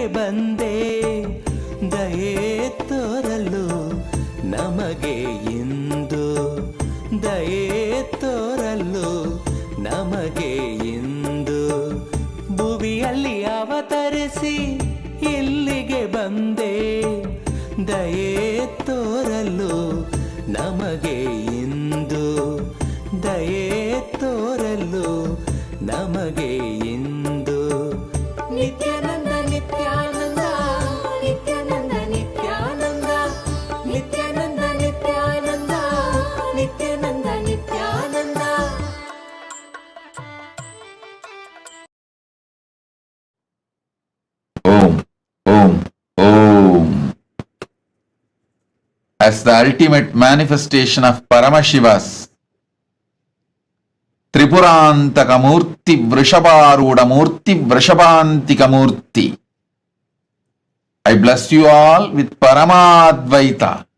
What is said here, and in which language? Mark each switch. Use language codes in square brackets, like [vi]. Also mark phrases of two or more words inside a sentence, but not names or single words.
[kn] ಬಂದೆ ದಯೆ ತೋರಲು ನಮಗೆ ಇಂದು ದಯೆ ತೋರಲು ನಮಗೆ ಇಂದು ಭುವಿಯಲ್ಲಿ ಅವತರಿಸಿ ಇಲ್ಲಿಗೆ ಬಂದೆ ದಯೆ ತೋರಲು ನಮಗೆ ಇಂದು ದಯೆ ತೋರಲು ನಮಗೆ ಇಂದು ನಿತ್ಯಾನಂದ ನಿತ್ಯಾನಂದ ನಿತ್ಯಾನಂದ ನಿತ್ಯಾನಂದ ನಿತ್ಯಾನಂದ ನಿತ್ಯಾನಂದ ನಿತ್ಯಾನಂದ ನಿತ್ಯಾನಂದ [en] Om, Om, Om. As the ultimate manifestation of Paramashiva's Tripurantaka Murthy Vrishabharuda Murthy Vrishabhantika Murthy, I bless you all with Paramadvaita.